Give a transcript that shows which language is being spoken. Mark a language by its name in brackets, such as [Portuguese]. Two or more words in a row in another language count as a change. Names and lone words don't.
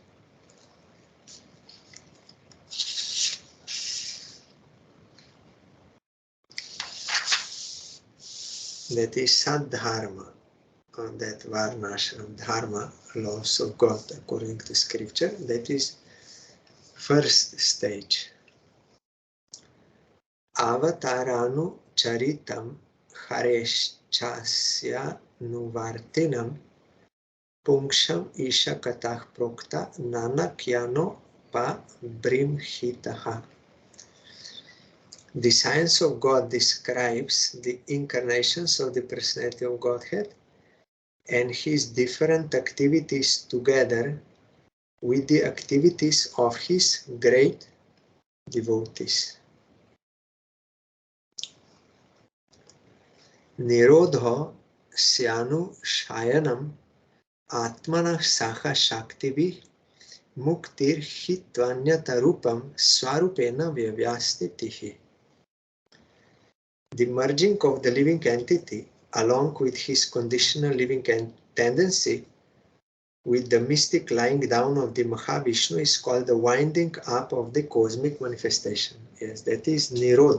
[English] That is Sadharma, that [Sanskrit] Varnashram Dharma, [English] laws of God according to scripture. That is first stage. [Sanskrit] Avataranu Charitam Hareshchasya Nuvartinam Pungsham Isha Katah Prokta Nanakyano Pa Brimhitaha. [English] The science of God describes the incarnations of the personality of Godhead and his different activities together with the activities of his great devotees. [Sanskrit] Nirodho Syanu Shayanam Atmana Saha Shaktivi Muktir Hitvanyata Swarupena Vyavyastitihi. [English] The merging of the living entity along with his conditional living tendency with the mystic lying down of the Mahavishnu is called the winding up of the cosmic manifestation. Yes, that is Nirod.